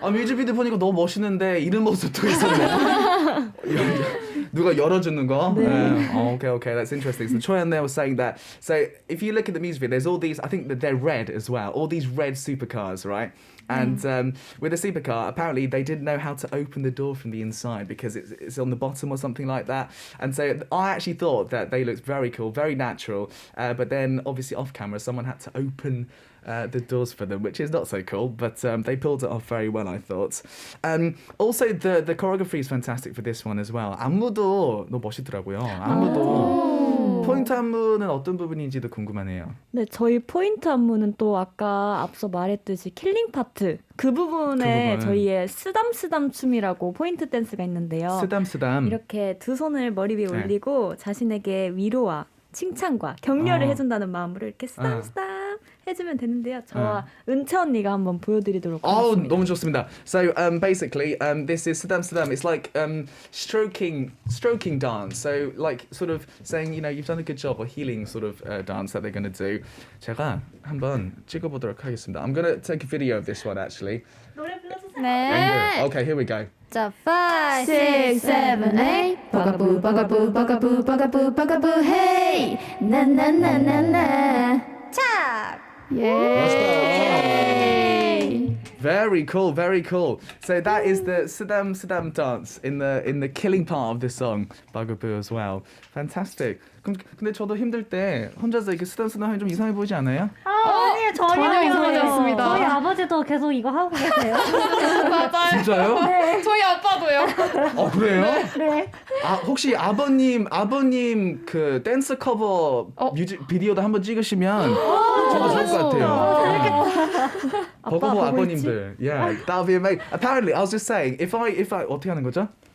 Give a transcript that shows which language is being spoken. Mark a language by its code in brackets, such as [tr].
[ko] 뮤직비디오 보니까 너무 멋있는데 이런 모습도 있었네. 누가 열어주는 거? 네. [en] Okay, that's interesting. So Choi and they were saying that. So if you look at the music video, there's all these. I think that they're red as well. All these red supercars, right? And with a supercar, apparently they didn't know how to open the door from the inside because it's on the bottom or something like that. And so I actually thought that they looked very cool, very natural. But then obviously off camera, someone had to open the doors for them, which is not so cool, but they pulled it off very well, I thought. Also, the choreography is fantastic for this one as well. [ko] 안무도 너무 멋있더라고요. 안무도. 포인트 안무는 어떤 부분인지도 궁금하네요. 네, 저희 포인트 안무는 또 아까 앞서 말했듯이 킬링 파트 그 부분에 그 부분. 저희의 쓰담쓰담 춤이라고 포인트 댄스가 있는데요. 쓰담쓰담. 이렇게 두 손을 머리 위에 네. 올리고 자신에게 위로와 칭찬과 격려를 어. 해준다는 마음으로 이렇게 쓰담쓰담 해주면 되는데요. 저와 은채 언니가 한번 보여드리도록 [en] Oh, [ko] 하겠습니다. 너무 좋습니다. [en] So basically, this is 쓰담 쓰담. It's like stroking dance. So like sort of saying, you know, you've done a good job, or healing sort of dance that they're going to do. [ko] 제가 한번 찍어보도록 하겠습니다. [en] I'm going to take a video of this one actually. [ko] 네. [en] Okay, here we go. [ko] 자, 5, [en] 6, 7, 8 bugaboo bugaboo bugaboo bugaboo bugaboo hey na na na na na [ko] 차! yay [en] Very cool, very cool. So that is the Saddam Saddam dance in the killing part of the song, bugaboo as well. Fantastic. [ko] 그럼 근데 저도 힘들 때 혼자서 이렇게 쓰담쓰담 하면 좀 이상해 보이지 않아요? 아니요, 전혀 이상하지 않습니다. 저희 아버지도 계속 이거 하고 계세요. 맞아요. 진짜요? 저희 아빠도요. 그래요? 네. 아 혹시 아버님 그 댄스 커버 뮤직 비디오도 한번 찍으시면 저도 좋을 것 같아요. 버거보 아버님들. [en] Yeah, that'll be amazing. Apparently, I was just saying, if I [ko] 어떻게 하는 거죠?